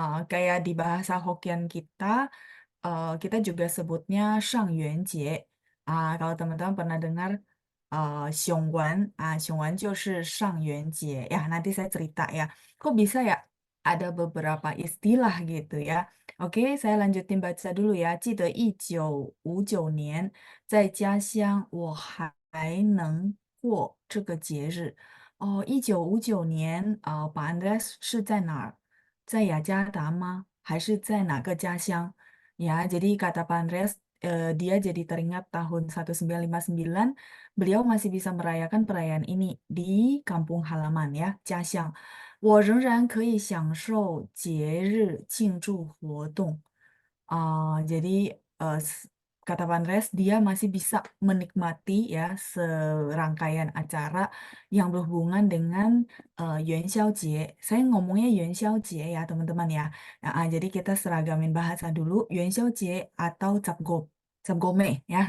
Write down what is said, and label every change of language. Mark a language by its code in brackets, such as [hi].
[id] Kayak di bahasa Hokkien kita juga sebutnya Shang Yuan Jie. Kalau teman-teman pernah dengar Xiongguan, Xiongguan [zh] 就是上元节. [id] Ya, nanti saya cerita ya. Kok bisa ya ada beberapa istilah gitu ya. Oke, saya lanjutin baca dulu ya. [zh] 记得1959年在家乡我还能过这个节日。 1959年Pak Andreas 是在哪儿？在雅加达吗？还是在哪个家乡？ [id] Ya, jadi kata Pak Andreas, dia jadi teringat tahun 1959, beliau masih bisa merayakan perayaan ini di kampung halaman ya, 家乡。 [zh] 我仍然可以享受节日庆祝活动。 [id] jadi kata Pak Andreas, dia masih bisa menikmati ya serangkaian acara yang berhubungan dengan Yuan Xiao Jie. Saya ngomongnya Yuan Xiao Jie ya teman-teman ya. Nah, jadi kita seragamin bahasa dulu, Yuan Xiao Jie atau Cap Gome ya.